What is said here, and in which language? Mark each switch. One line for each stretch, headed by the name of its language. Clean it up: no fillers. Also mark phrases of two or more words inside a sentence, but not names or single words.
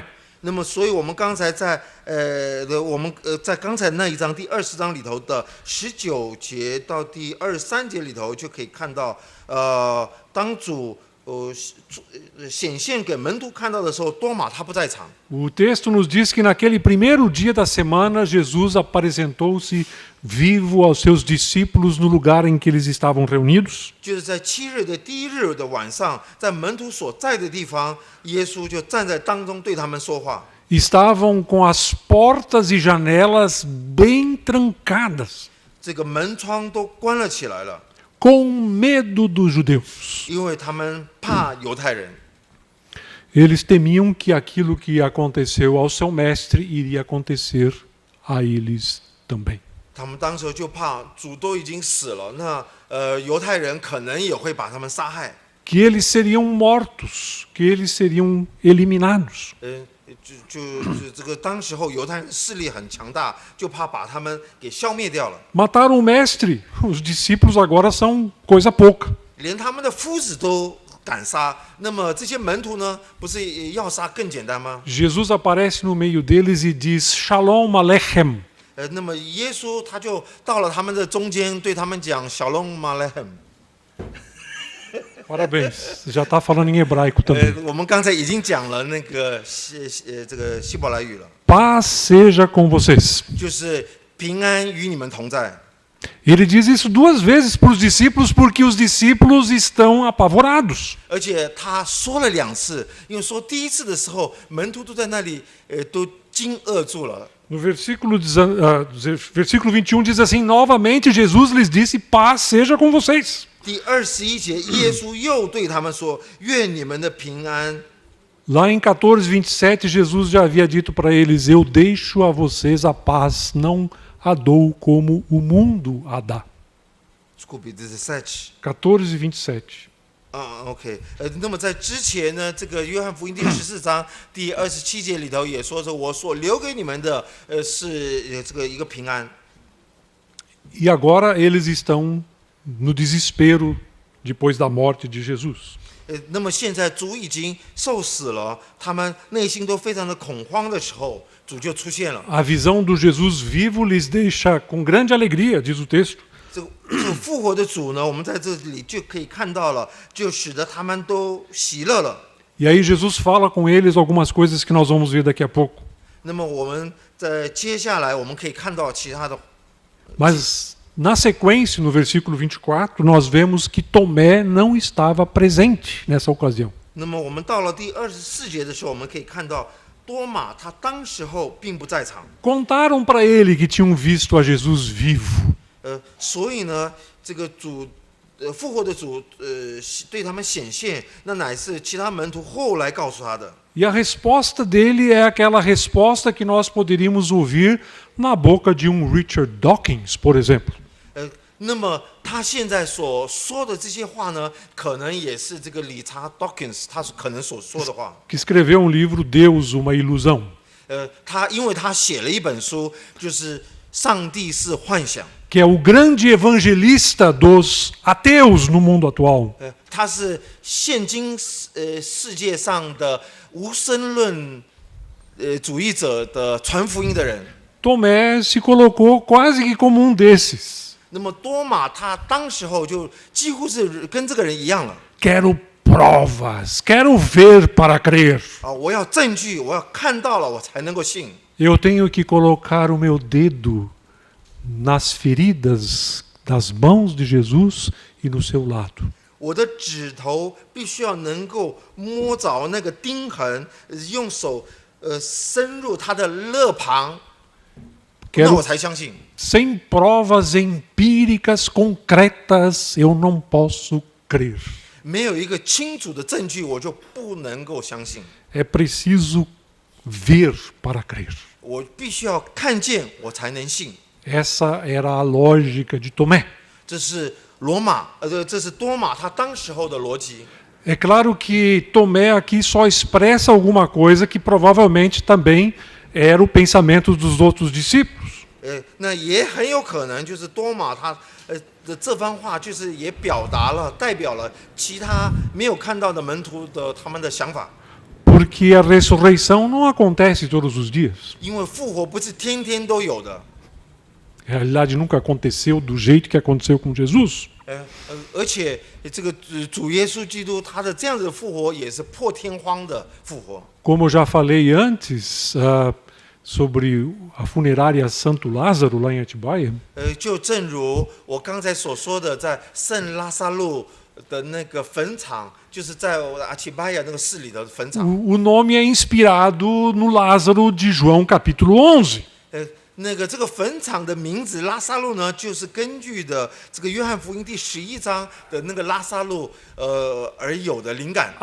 Chinese: 那么，所以我们刚才在在刚才那一章第20章里头的19节到第23节里头，就可以看到，当主显现给门徒看到的时候，多马他不在场。
Portuguese: O texto nos diz que naquele primeiro dia da semana, Jesus apresentou-se vivo aos seus discípulos no lugar em que eles estavam reunidos.
Chinese: 就是在7日的第1日的晚上，在门徒所在的地方，耶稣就站在当中对他们说话。
Portuguese: Estavam com as portas e janelas bem trancadas,
Chinese: 这个门窗都关了起来了，
Portuguese: com medo dos judeus.
Chinese: 因为他们怕犹太人。
Portuguese: Eles temiam que aquilo que aconteceu ao seu mestre iria acontecer a eles também.
Chinese: 他们当时就怕主都已经死了，那犹太人可能也会把他们杀害。
Portuguese: Que eles seriam mortos, que eles seriam eliminados.
Chinese: 就这个当时候犹太人势力很强大，就怕把他们给消灭掉了。
Portuguese: Mataram o mestre, os discípulos agora são coisa pouca.
Chinese: 连他们的夫子都敢杀，那么这些门徒呢，不是要杀更简单吗？
Portuguese: Jesus aparece no meio deles e diz
Hebrew: שלום עליכם.
Chinese: 那么耶稣他就到了他们的中间，对他们讲
Hebrew: שלום עליכם.
Portuguese: Parabéns, já está falando em hebraico também.
Chinese: 我们刚才已经讲了那个这个希伯来语了，
Portuguese: Paz seja com vocês.
Chinese: 就是平安与你们同在。
Portuguese: Ele diz isso 2 vezes para os discípulos porque os discípulos estão apavorados.
Chinese: 而且他说了2次，因为说第一次的时候，门徒都在那里，都惊愕住了。
Portuguese: No versículo 21 diz assim: novamente Jesus lhes disse: Paz seja com vocês.
Chinese: 第21节，耶稣又对他们说：“愿你们的平安。”
Portuguese: Lá em 14:27, Jesus já havia dito para eles: Eu deixo a vocês a paz, não a dou como o mundo a dá. Desculpe, 17。 14:27.
Chinese: OK， 那么在之前呢，这个约翰福音第14章第27节里头也说着，我所留给你们的，是这个一个平安。
Portuguese: E agora eles estão no desespero depois da morte de Jesus.
Chinese: 那么现在主已经受死了，他们内心都非常的恐慌的时候，主就出现了。
Portuguese: A visão do Jesus vivo lhes deixa com grande alegria, diz o texto.
Chinese: 这个复活的主呢，我们在这里就可以看到了，就使得他们都喜乐了。
Portuguese: E aí Jesus fala com eles algumas coisas que nós vamos ver daqui a pouco.
Chinese: 那么我们在接下来我们可以看到其他的。
Portuguese: Mas na sequência, no versículo 24, nós vemos que Tomé não estava presente nessa ocasião.
Chinese: 那么我们到了第24节的时候，我们可以看到多马他当时候并不在场。
Portuguese: Contaram para ele que tinham visto a Jesus vivo.
Chinese: 所以呢，这个主复活的主对他们显现，那乃是其他门徒后来告诉他的。
Portuguese: E a resposta dele é aquela resposta que nós poderíamos ouvir na boca de um Richard Dawkins, por exemplo.
Chinese: 那么他现在所说的这些话呢，可能也是这个理查 Dawkins 他可能所说的话。
Portuguese: que escreveu um livro Deus, uma ilusão.
Chinese: 因为他写了一本书，就是《上帝是幻想》。
Portuguese: Que é o grande evangelista dos ateus no mundo atual.
Chinese: 他是现今世界上的无神论主义者的传福音的人。
Portuguese: Tomé se colocou quase que como um desses.
Chinese: 那么多马他当时候就几乎是跟这个人一样了。
Portuguese: Quero provas, quero ver para crer.
Chinese: 我要证据，我要看到了我才能够信。
Portuguese: Eu tenho que colocar o meu dedo nas feridas das mãos de Jesus e no seu lado.
Chinese: 我的指头必须要能够摸着那个钉痕，用手深入他的肋旁，那我才相信。
Portuguese: Sem provas empíricas concretas, eu não posso crer.
Chinese: 没有一个清楚的证据，我就不能够相信。
Portuguese: É preciso ver para crer.
Chinese: 我必须要看见，我才能信。
Portuguese: Essa era a lógica de Tomé.
Chinese: 这是这是多马他当时候的逻辑。
Portuguese: É claro que Tomé aqui só expressa alguma coisa que provavelmente também era o pensamento dos outros discípulos.
Chinese: 那也很有可能就是多马他的这番话，就是也代表了其他没有看到的门徒的他们的想法。
Portuguese: Porque a ressurreição não acontece todos os dias.
Chinese: 因为复活不是天天都有的。
Portuguese: Na realidade, nunca aconteceu do jeito que aconteceu com Jesus.
Chinese: 而且这个主耶稣基督他的这样子的复活也是破天荒的复活。
Portuguese: Como eu já falei antes sobre a funerária Santo Lázaro lá em Atibaia.
Chinese: 就正如我刚才所说的，在圣拉萨路的那个坟场，就是在阿提巴亚那个市里的坟场。
Portuguese: O nome é inspirado no Lázaro de João capítulo 11.
Chinese: 这个坟场的名字拉萨路呢，就是根据的这个约翰福音第11章的那个拉萨路而有的灵感。